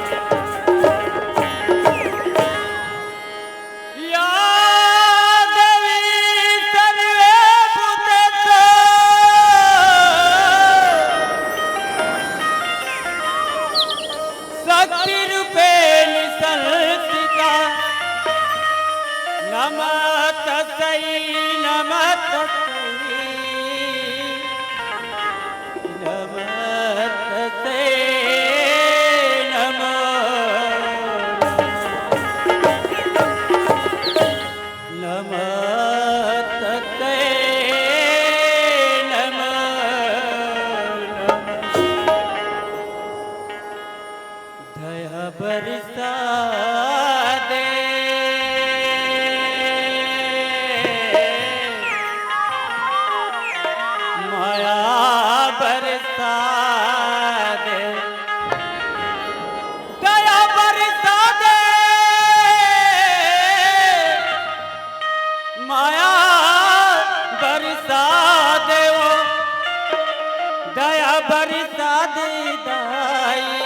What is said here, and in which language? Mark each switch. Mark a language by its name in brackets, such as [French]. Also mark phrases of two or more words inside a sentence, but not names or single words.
[Sanskrit] या देवी सर्वे भूतेषु शक्तिरूपेण संस्थिता नमः तस्मै नमः तस्मै नमः तस्मै नमः तस्मै [Chhattisgarhi] दया बरसा दे माया बरसा दे दया बरसा दे माया बरसा दे वो दया बरसा दे दाई